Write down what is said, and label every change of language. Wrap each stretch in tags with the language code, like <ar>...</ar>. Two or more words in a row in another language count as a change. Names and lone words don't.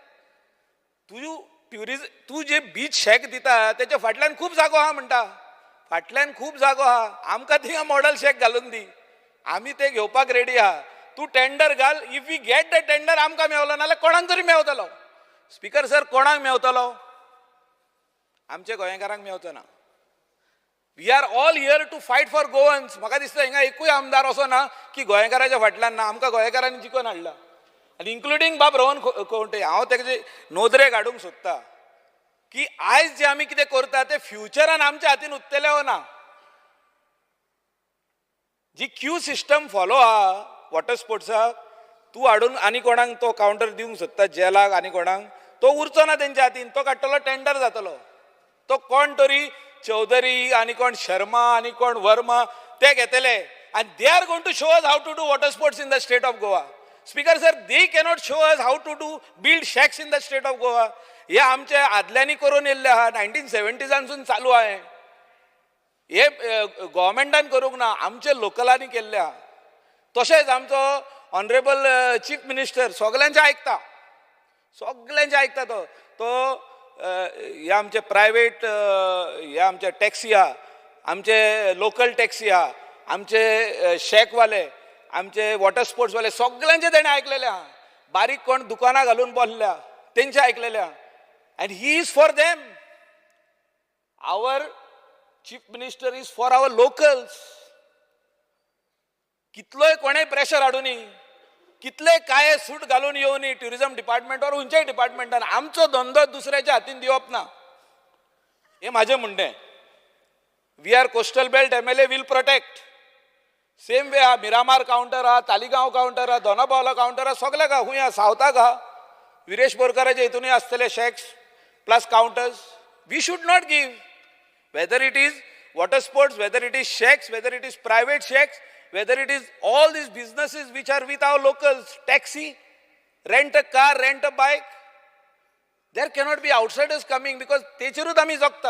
<kok>तूं जे बीच शॅक दिता तेच्या फाटल्यान खूब जागो आहा म्हणटा. फाटल्यान खूब जागो आहा, आमकां थिंगा</kok> <en>model shack</en> <kok>घालून दी, आमी ते घेवपाक रेडी आहा. तूं टेंडर घाल.</kok> <en>if we get the tender</en> <kok>आमकां मेवलो, नाल्यार कोणाक तरी मेवतलो.</kok> <en>Speaker sir,</en> <kok>कोणाक मेवतलो? आमच्या गोंयकारांक मेवचो ना.</kok> <en>We are all here to fight for Goans.</en> <kok>म्हाका दिसता हिंगा एकूय आमदार असो ना की गोंयकाराच्या फाटल्यान ना. आमकां गोंयकारांनी जिखून हाडला, आनी इन्क्लुडींग बाब रोहन खंवटे. हांव तेजे नोदरे काडूंक सोदता की आयज जे आमी कितें करता ते फ्युचरान आमच्या हातीन उरतले वा ना. जी</kok> <en>queue system</en> <kok>फॉलो आहा</kok> <en>water sports,</en> <kok>तूं हाडून आनी कोणाक तो कावंटर दिवंक सोदता, जेलाक आनी कोणाक, तो उरचो ना तेंच्या हातीन. तो काडटलो, टेंडर जातलो. तो कोण तरी चौधरी आनी कोण शर्मा आनी कोण वर्मा ते घेतले,</kok> <en>and they are going to show us how to do water sports in the state of Goa. Speaker sir, they cannot show us how to build shacks in the state of Goa.</en> <kok>हे आमचे आदल्यांनी करून येयल्ले आहा, 1970सांसून चालू आहे. हे गव्हर्मेंटान करूंक ना, आमचे लोकलांनी केल्ले आहा. तशेंच आमचो</kok> <en>honourable Chief Minister</en> <kok>सगळ्यांचे आयकता, सगळ्यांचे आयकता. तो हे आमचे प्रायवेट हे आमचे टॅक्सी आहा, आमचे</kok> <en>local taxi</en> <kok>आहा, आमचे शॅकवाले, आमचे</kok> <en>water sports,</en> <kok>सगळ्यांचे तेणें आयकलेले आहा. बारीक कोण दुकानां घालून बसल्या तेंचे आयकलेले आहा.</kok> <en>And he is for them. Our chief minister is for our locals.</en> <kok>कितलोय कोणेय प्रेशर हाडूनी, कितले काय सूट घालून येवनी</kok> <en>tourism department</en> <kok>और खंयच्याय डिपार्टमेंटान, आमचो धंदो दुसऱ्याच्या हातीन दिवप ना. हे माझे म्हणणें.</kok> <en>We are coastal belt MLA will protect.</en> <kok>सेम वे हा मिरामार काउंटर हा, तालिगांव काउंटर हा, दोनापावला काउंटर हा, सगळ्याक हा. खूंय सावथाक हा, विरेश बोरकाराचे हितूनय आसतले</kok> <en>shacks plus counters. We should not give, whether it is water sports, whether it is shacks, whether it is private shacks, whether it is all these businesses which are with our locals, taxi, rent a car, rent a bike. There cannot be outsiders coming because</en> <kok>techerut ami jogta.</kok>